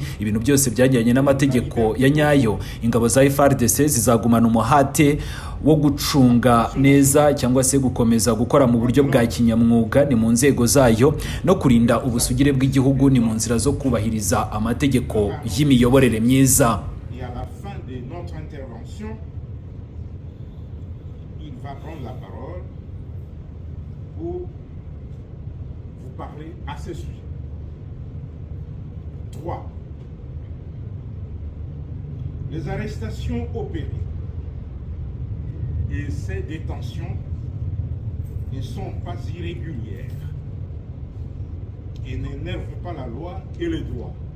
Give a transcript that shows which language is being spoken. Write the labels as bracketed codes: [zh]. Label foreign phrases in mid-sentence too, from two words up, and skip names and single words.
[rw] Ibintu byose byajyanye n'amategeko ya nyayo. Ingabo za FARDC zizagumana umuhate wo gucunga neza cyangwa se gukomeza gukora mu buryo bwa kinyamwuga, ni mu nzego zayo, no kurinda ubusugire bw'igihugu, ni mu nzira zo kubahiriza amategeko y'imiyoborere myiza. [fr] Il va prendre la parole pour vous parler à ce sujet. 3. Les arrestations opérées et ces détentions ne sont pas irrégulières et n'énervent pas la loi et le droit.